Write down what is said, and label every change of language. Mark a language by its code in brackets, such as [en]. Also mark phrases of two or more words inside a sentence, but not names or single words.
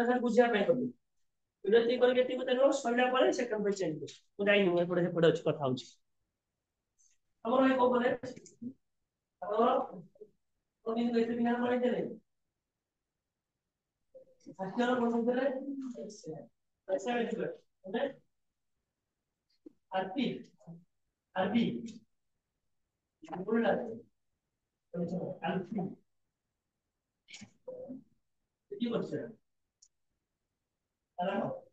[or] ଖାଲି ବୁଝିବା ପାଇଁ କରିବ ଏଇଟା ଯଦି କରିକି ଏତିକି ଚାହିଁବ ସରିଲା ପରେ ସେକେଣ୍ଡ ପେଜ ଚେଞ୍ଜ କରିବ ମୁଁ ଯାଇନି ମୁଁ ଏପଟେ ସେପଟେ ଅଛି କଥା ହଉଛି ଆମର ଏଇ କୋଉ କଲେ ଆମର କୋଉଦିନ କେତେ ଦିନ ପଳେଇଥିଲେ ଆଜିର କୋଉଥିଲେ [hi] ऐसा है आरती आरती बोल रहा है आरती ये बच्चा है ना